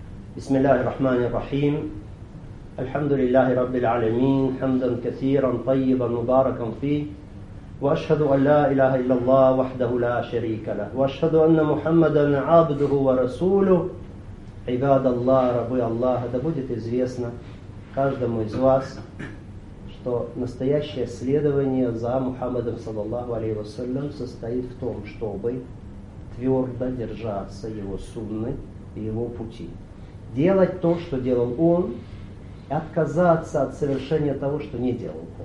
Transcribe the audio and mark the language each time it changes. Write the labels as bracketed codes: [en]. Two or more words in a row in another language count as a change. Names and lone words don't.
[ar] بسم الله الرحمن الرحيم الحمد لله رب العالمين حمدا كثيرا طيبا مباركا فيه وأشهد أن لا إله إلا الله وحده لا شريك له وأشهد أن محمدا عبده ورسوله عباد الله [ru] рабы Аллаха. Да будет известно каждому из вас, что настоящее следование за Мухаммадом [ar] صلى الله عليه وسلم [ru] состоит в том, чтобы твердо держаться его сунны и его пути. Делать то, что делал он, и отказаться от совершения того, что не делал он.